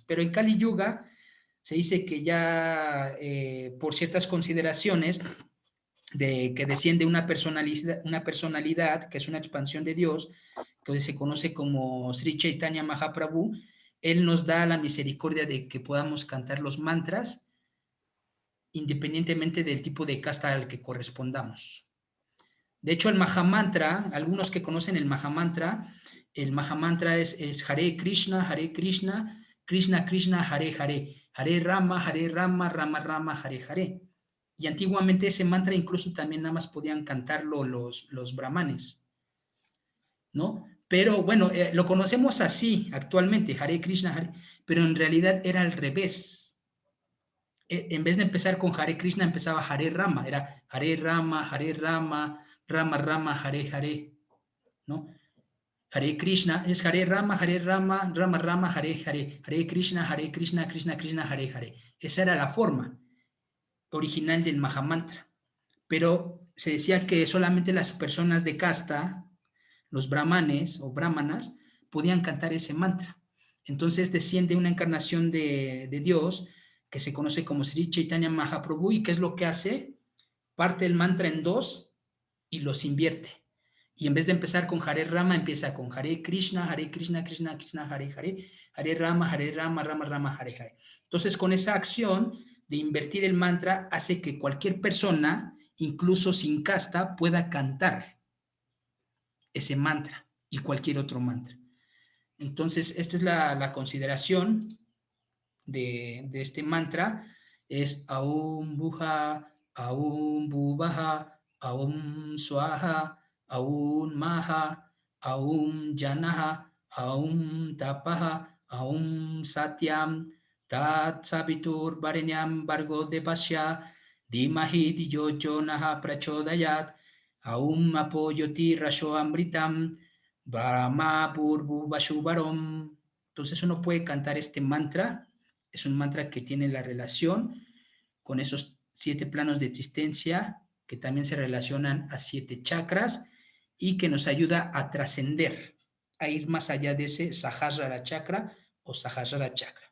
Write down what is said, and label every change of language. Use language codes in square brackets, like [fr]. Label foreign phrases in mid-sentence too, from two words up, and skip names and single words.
[es] Pero en Kali Yuga se dice que ya por ciertas consideraciones de que desciende una personalidad que es una expansión de Dios, que se conoce como Sri Chaitanya Mahaprabhu, Él nos da la misericordia de que podamos cantar los mantras independientemente del tipo de casta al que correspondamos. De hecho, el Mahamantra, algunos que conocen el Mahamantra es [sa] Hare Krishna, Krishna Krishna, Hare Hare, Hare Rama, Rama Rama, Hare Hare. [es] Y antiguamente ese mantra incluso también nada más podían cantarlo los brahmanes, ¿no? Pero bueno, lo conocemos así actualmente, [sa] Hare Krishna, Hare, [es] pero en realidad era al revés. En vez de empezar con [sa] Hare Krishna, empezaba Hare Rama, era Hare Rama, Rama Rama, Hare Hare, ¿no? Hare Krishna es Hare Rama, Rama Rama, Hare Hare, Hare Krishna, Krishna Krishna, Hare Hare. [es] Esa era la forma original del Mahamantra. Pero se decía que solamente las personas de casta, los brahmanes o brahmanas, podían cantar ese mantra. Entonces desciende una encarnación de Dios que se conoce como Sri Chaitanya Mahaprabhu, y ¿qué es lo que hace? Parte el mantra en dos y los invierte. Y en vez de empezar con [sa] Hare Rama, [es] empieza con [sa] Hare Krishna, Krishna Krishna, Hare Hare, Hare Rama, Rama Rama, Hare Hare. [es] Entonces, con esa acción de invertir el mantra, hace que cualquier persona, incluso sin casta, pueda cantar ese mantra y cualquier otro mantra. Entonces, esta es la consideración de este mantra, es [sa] Aum Buha, Aum Bubaha, Aum Swaha, Aum Maha, Aum Janaha, Aum Tapaha, Aum Satyam, Tat Sabitur Varenyam Bargo Devasya, Dimahi Diyo Jonaha Prachodayat, Aum Apoyoti Rasho Amritam, Brahma Purvu Vashuvarom. [es] Entonces uno puede cantar este mantra. Es un mantra que tiene la relación con esos 7 planos de existencia que también se relacionan a 7 chakras y que nos ayuda a trascender, a ir más allá de ese Sahasrara chakra o Sahasrara chakra.